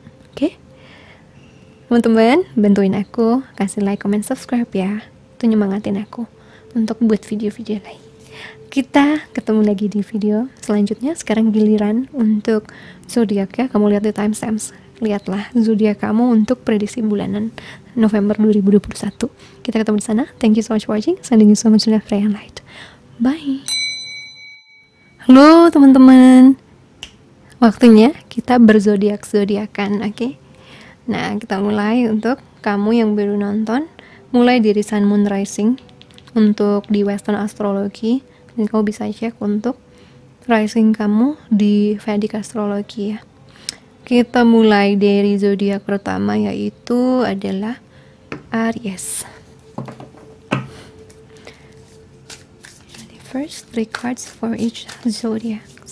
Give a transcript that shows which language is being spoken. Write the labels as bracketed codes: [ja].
[id] Oke. Teman-teman, bantuin aku, kasih like, comment, subscribe ya. Itu nyemangatin aku untuk buat video-video lain. Kita ketemu lagi di video selanjutnya. Sekarang giliran untuk zodiak ya. Kamu lihat di timestamps. Lihatlah zodiak kamu untuk prediksi bulanan November 2021. Kita ketemu di sana. [en] Thank you so much for watching. Sending you so much love, Ray and light. [id] Bye. Halo teman-teman. Waktunya kita berzodiak-zodiakan, oke? Nah, kita mulai untuk kamu yang baru nonton, mulai dari Sun Moon Rising untuk di Western Astrology, dan kamu bisa cek untuk rising kamu di Vedic Astrology ya. Kita mulai dari zodiak pertama, yaitu adalah Aries. [en] The first 3 cards for each zodiac.